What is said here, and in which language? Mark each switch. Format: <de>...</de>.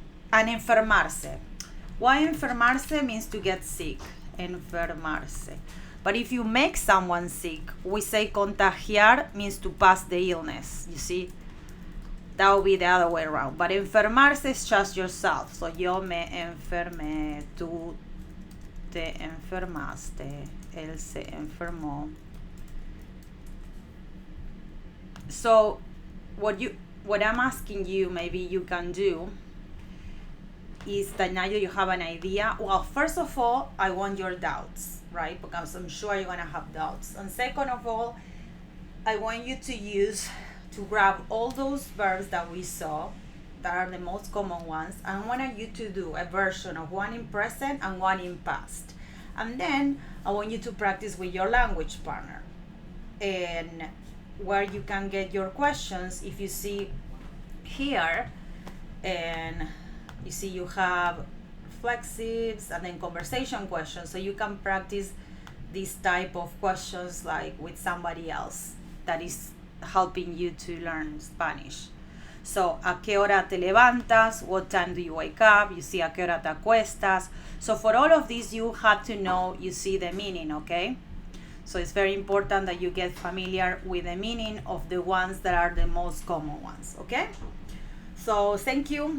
<en>And enfermarse. Why enfermarse means to get sick. Enfermarse. But if you make someone sick, we say contagiar means to pass the illness. You see? That would be the other way around. But enfermarse is just yourself.</en> <es>So yo me enfermé, tú te enfermaste, él se enfermó. So</es> <en>what I'm asking you, maybe you can do, is that now you have an idea. Well, first of all, I want your doubts, right? Because I'm sure you're gonna have doubts. And second of all, I want you to grab all those verbs that we saw that are the most common ones, and I want you to do a version of one in present and one in past. And then I want you to practice with your language partner. And where you can get your questions, if you see here, and you see you have reflexives and then conversation questions, so you can practice this type of questions like with somebody else that is helping you to learn Spanish. So,</en> <es>¿a qué hora te levantas?</es> <en>What time do you wake up? You see,</en> <es>¿a qué hora te acuestas?</es> <en>So for all of these, you have to know, you see the meaning, okay? So it's very important that you get familiar with the meaning of the ones that are the most common ones, okay? So thank you.</en>